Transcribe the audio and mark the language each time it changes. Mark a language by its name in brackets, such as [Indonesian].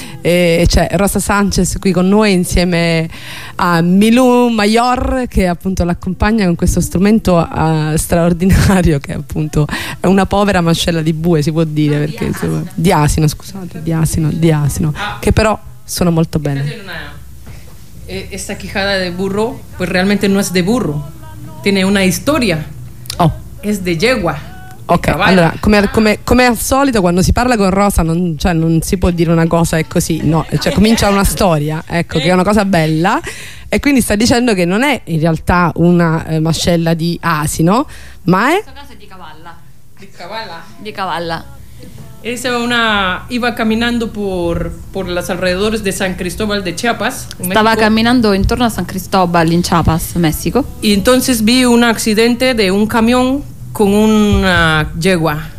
[Italian] E c'è Rosa Sanchez qui con noi insieme a Milou Mayor, che appunto l'accompagna con questo strumento straordinario, che è appunto è una povera mascella di bue, si può dire, perché insomma, di asino, che però suona molto bene. [Spanish] Questa quijada de burro, pues realmente no es de burro, tiene una historia. Oh, es de yegua. [Italian] Ok, allora, come al solito, quando si parla con Rosa non si può dire una cosa è così, no, cioè comincia una storia, ecco, che è una cosa bella, e quindi sta dicendo che non è in realtà una mascella di asino, ma è... In questo caso è di cavalla. Di cavalla? Di cavalla. [Spanish] Esa es una... Iba caminando por los alrededores de San Cristóbal de Chiapas. Estaba México. Caminando en torno a San Cristóbal en Chiapas, México. Y entonces vi un accidente de un camión con una yegua.